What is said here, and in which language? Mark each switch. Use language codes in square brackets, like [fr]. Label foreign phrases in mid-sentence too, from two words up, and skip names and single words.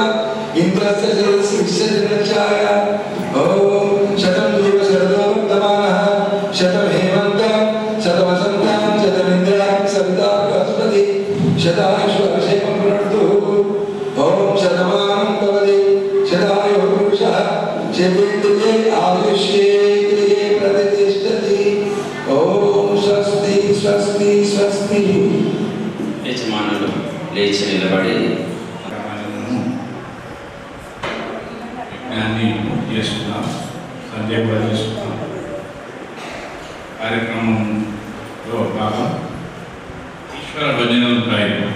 [sa] इन्द्रस्य शिरसि विश्वजनच्छाय ॐ शतं देव शरदो वर्तमानः शतं हेमन्तं शतवसन्तं शतमिन्द्राणि सविता बृहस्पति शतायुषु अभिषेकं पुनर्तु ॐ शतमानं भवति शतायुः पुरुषः शतेन्द्रिये आयुष्येन्द्रिये प्रतिष्ठति ॐ स्वस्ति स्वस्ति स्वस्ति [te] యజమానులు లేచి నిలబడి యజ్ఞాన్ని చేస్తున్నాం, సంధ్య కూడా చేస్తున్నాం. కార్యక్రమంలో భాగం ఈశ్వర భజనలు ఉంటాయి.